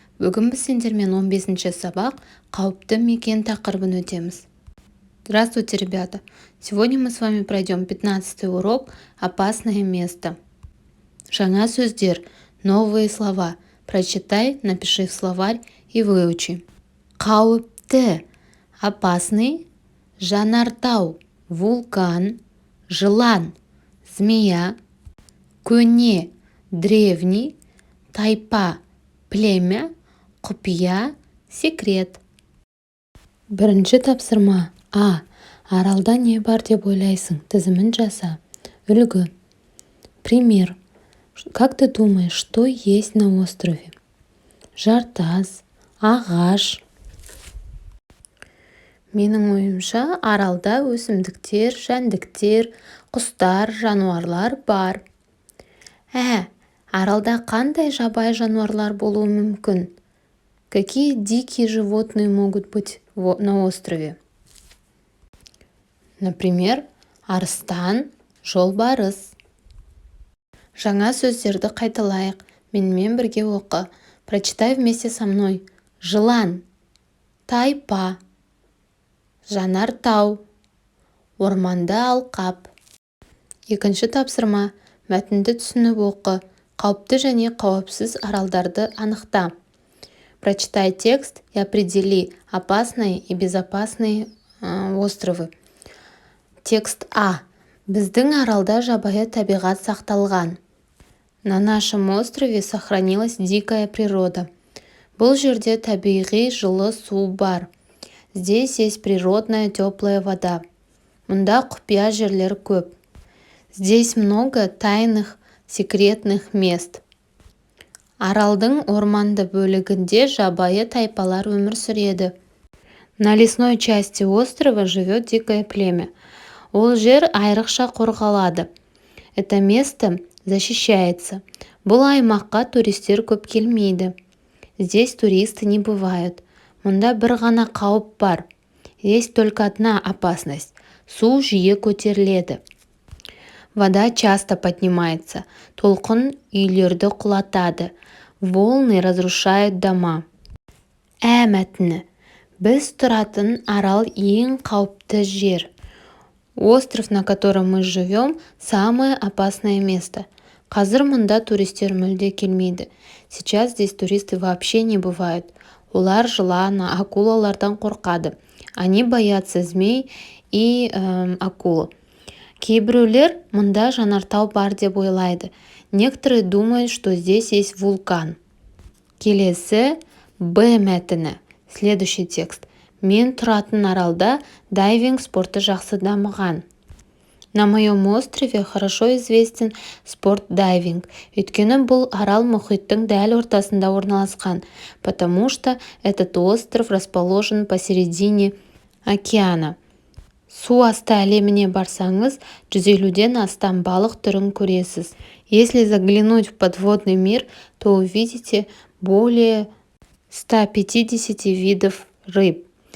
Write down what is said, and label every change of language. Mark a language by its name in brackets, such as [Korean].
[Kazakh] Бүгін біз сендермен 15-ші сабақ «Қауіпті мекен» тақырыбын өтеміз. [Russian] Здравствуйте, ребята! Сегодня мы с вами пройдем 15-й урок «Опасное место». [Kazakh] Жаңа сөздер, [Russian] новые слова. Прочитай, напиши в словарь и выучи. [Kazakh] Қауіпті, опасный, жанартау, вулкан, жылан, змея, көне, древний, тайпа, племя, құпия, секрет. Бірінші тапсырма. Аралда не бар деп ойлайсың? Тізімін жаса. Үлгі. Пример. [Russian] Как ты думаешь, что есть на острове? [Kazakh] Жартас, ағаш. Менің ойымша, аралда өсімдіктер, жәндіктер, құстар, жануарлар бар. Аралда қандай жабайы жануарлар болуы мүмкін? [Russian] Какие дикие животные могут быть на острове? [Kazakh] Например, арыстан, жолбарыс. Жаңа сөздерді қайталайық. Менімен бірге оқы. [Russian] Прочитай вместе со мной. [Kazakh] Жылан, тайпа, жанартау, орманды алқап. Екінші тапсырма. Мәтінді түсініп оқы. Қауіпті және қауіпсіз аралдарды анықта. [Russian] Прочитай текст и определи опасные и безопасные островы. Текст А. [Kazakh] Біздің аралда жабайы табиғат сақталған. [Russian] На нашем острове сохранилась дикая природа. [Kazakh] Бұл жерде табиғи жылы су бар. [Russian] Здесь есть природная теплая вода. [Kazakh] Мұнда құпия жерлер көп. [Russian] Здесь много тайных, секретных мест. [Kazakh] Аралдың орманды бөлігінде жабайы тайпалар өмір сүреді. [Russian] На лесной части острова живет дикое племя. [Kazakh] Ол жер айрықша қорғалады. [Russian] Это место защищается. [Kazakh] Бұл аймаққа туристер көп келмейді. [Russian] Здесь туристы не бывают. [Kazakh] Мұнда бір ғана қауіп бар. [Russian] Есть только одна опасность. [Kazakh] Су жиі көтеріледі. [Russian] Вода часто поднимается. [Kazakh] Толқын үйлерді құлатады. [Russian] Волны разрушают дома. [Kazakh] Мәтіні. Біз тұратын арал ең қауіпті жер. [Russian] Остров, на котором мы живем, самое опасное место. [Kazakh] Қазір мұнда туристер мүлде келмейді. [Russian] Сейчас здесь туристы вообще не бывают. [Kazakh] Олар жылана, акулалардан қорқады. [Russian] Они боятся змей и акулы. [Kazakh] Кейбіреулер мұнда жанартау бар деп ойлайды. [Russian] Некоторые думают, что здесь есть вулкан. [Kazakh] Келесі Б мәтіні. [Russian] Следующий текст. [Kazakh] Мен тұратын аралда дайвинг спорты жақсы дамыған. [Russian] На моем острове хорошо известен спорт дайвинг. [Kazakh] Өйткені бұл арал мұхиттың дәл ортасында орналасқан, [Russian] потому что этот остров расположен посередине океана. [Kazakh] Су асты әлеміне барсаңыз, 150-ден астам балық түрін көресіз. [Russian] Если заглянуть в подводный мир, то увидите более 150 видов рыб.